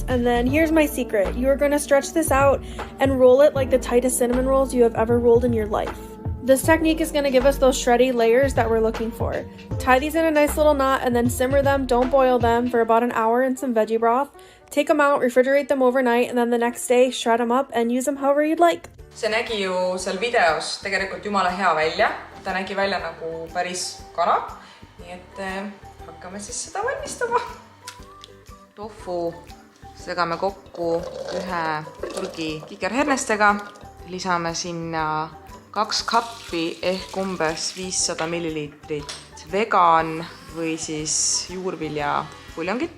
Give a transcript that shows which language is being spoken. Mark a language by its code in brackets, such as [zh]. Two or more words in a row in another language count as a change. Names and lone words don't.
[en] And then here's my secret. You are going to stretch this out and roll it like the tightest cinnamon rolls you have ever rolled in your life. This technique is going to give us those shreddy layers that we're looking for. Tie these in a nice little knot and then simmer them, don't boil them, for about an hour in some veggie broth. Take them out, refrigerate them overnight, and then the next day shred them up and use them however you'd like. [et] See nägi ju seal videos tegelikult jumala hea välja. Ta nägi välja nagu päris kana. Nii et hakkame siis seda valmistama. Tofu segame kokku ühe purgi kikerhernestega. Lisame sinna 2 kappi ehk umbes 500 milliliitrit vegan või siis juurvilja puljongit.